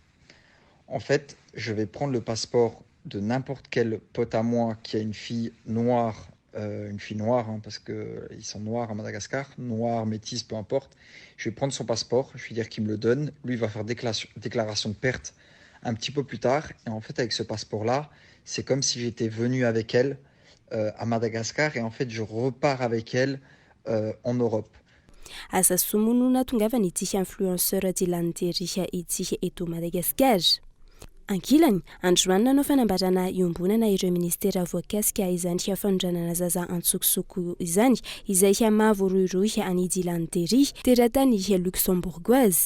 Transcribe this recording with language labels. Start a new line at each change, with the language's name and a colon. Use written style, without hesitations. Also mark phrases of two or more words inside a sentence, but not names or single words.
French: En fait, je vais prendre le passeport de n'importe quel pote à moi qui a une fille noire, hein, parce qu'ils sont noirs à Madagascar, noire, métisse, peu importe. Je vais prendre son passeport, je vais dire qu'il me le donne. Lui, il va faire déclaration de perte un petit peu plus tard. Et en fait, avec ce passeport-là, c'est comme si j'étais venu avec elle à Madagascar. Et en fait, je repars avec elle en Europe.
Malagasy: Asa somonona tongavana ity influenceur dilantery ity eto Madagasikara. Ankilany, androanina no fanambarana iombonana ireo ministera voakasika izany hafanodranana zaza antsokosoko izany, izay mavooroiroy any dilantery teratany luxembourgoise.